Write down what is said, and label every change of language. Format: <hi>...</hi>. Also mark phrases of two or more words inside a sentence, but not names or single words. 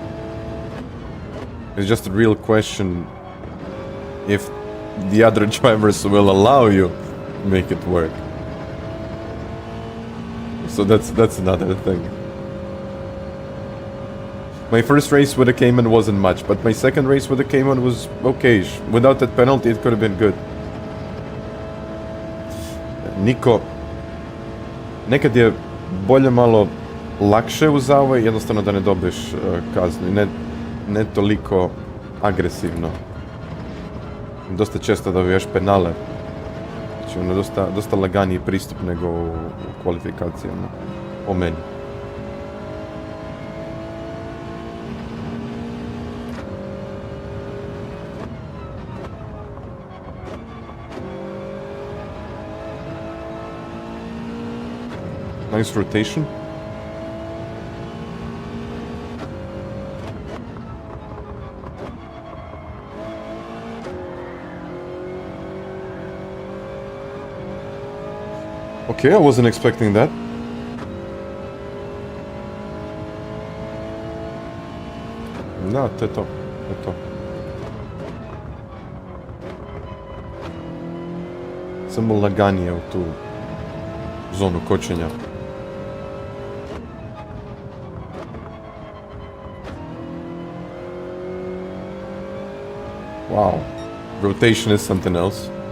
<en>It's just a real question if the other drivers will allow you to make it work. So that's another thing. My first race with a Cayman wasn't much, but my second race with a Cayman was okay. Without that penalty, it could have been good. Nico.</en> <hr>Neka bolje malo lakše uz zavoj, jednostavno da ne dobiješ kaznu i ne toliko agresivno. Dosta često dobiješ penale. Znači ono dosta laganiji pristup nego u kvalifikacijama, po meni.</hr> <en>Nice rotation. Okay, I wasn't expecting that.</en> <hr>Da, to je to. Samo laganije u tu zonu kočenja.</hr> <en>Wow. Rotation is something else.</en>